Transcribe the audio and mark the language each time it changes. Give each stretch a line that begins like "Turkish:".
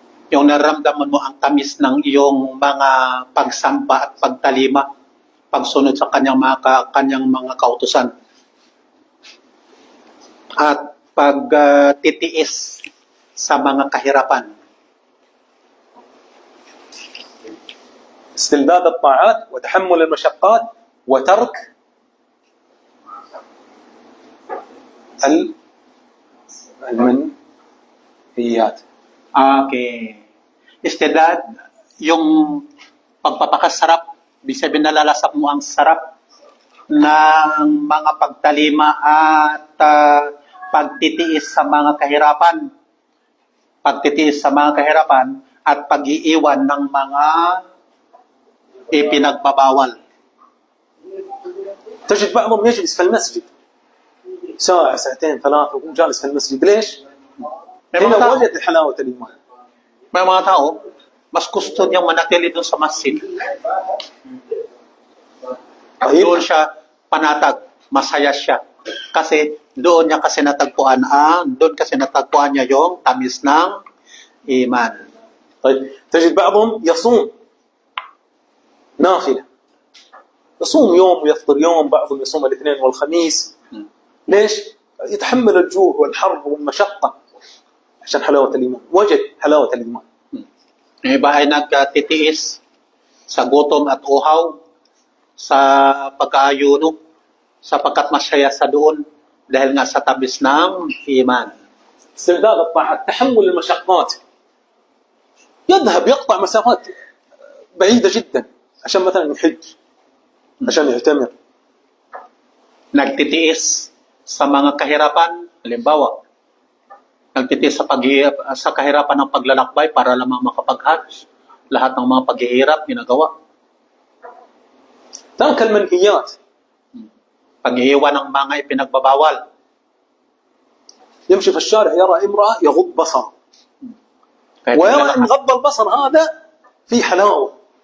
Filipino: Yung naramdaman mo ang tamis ng iyong mga pagsamba at pagtalima, pagsunod sa kanyang mga kautusan. At pagtitiis sa mga kahirapan.
Arabic: استلذاذ الطاعات وتحمل المشقات وترك المنهيات. Okay.
Filipino: Istedad, yung pagpapakasarap, ibig sabihin nalalasap mo ang sarap ng mga pagtalima at pagtitiis sa mga kahirapan. Pagtitiis sa mga kahirapan at pag-iiwan ng mga ipinagbabawal.
Arabic: تجد بعضهم يجلس في المسجد ساعة ساعتين 3 وهو جالس في المسجد ليش؟ هنا وجد حلاوة الإيمان.
Filipino: May mga tao, mas gusto niyang manatili doon sa masjid.
Arabic: طيب
Filipino: Doon siya panatag, masaya siya. Kasi doon kasi natagpuan niya yung tamis ng iman.
Arabic: طيب تجد بعضهم يصوم نافلة، يصوم يوم ويفطر يوم، بعضهم يصوم الاثنين والخميس. ليش؟ يتحمل الجوع والحر والمشقة عشان حلاوة الإيمان، وجد حلاوة الإيمان.
Filipino: Yung iba ay nagtitiis sa gutom at uhaw, sa pag-aayuno, sapagkat masaya sa doon dahil nga sa tamis ng iman.
Arabic: استمداد الطاعات، تحمل المشقات، يذهب يقطع مسافات بعيدة جدا عشان مثلا يحج، عشان يعتمر.
Filipino: Nagtitiis sa mga kahirapan, halimbawa, nagtitiis sa kahirapan ng paglalakbay para lamang makapag-hajj. Lahat ng mga paghihirap ginagawa.
Arabic: ترك المنهيات،
Filipino: Pag-iiwan ng mga ipinagbabawal.
Arabic: يمشي في الشارع يرى امرأة يغض بصره،
Filipino: Kahit
Arabic: ويرى أن غض البصر هذا في حلاوة.